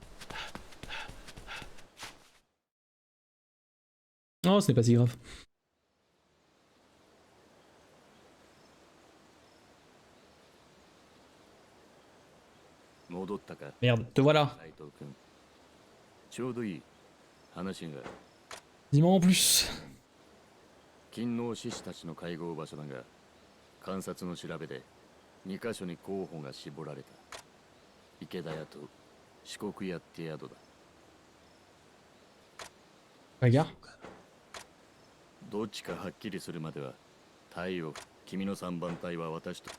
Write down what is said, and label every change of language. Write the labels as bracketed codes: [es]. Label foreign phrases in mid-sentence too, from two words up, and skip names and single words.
[fr] Oh, ce n'est pas si grave. Merde, te voilà. Dis-moi en plus. [ja] 勤王志士たちの会合場所だが、観察の調べで2カ所に候補が絞られた。池田屋と四国屋って宿だ。 [fr] Regarde. [ja] どっちかはっきりするまでは、隊を君の3番隊は私と。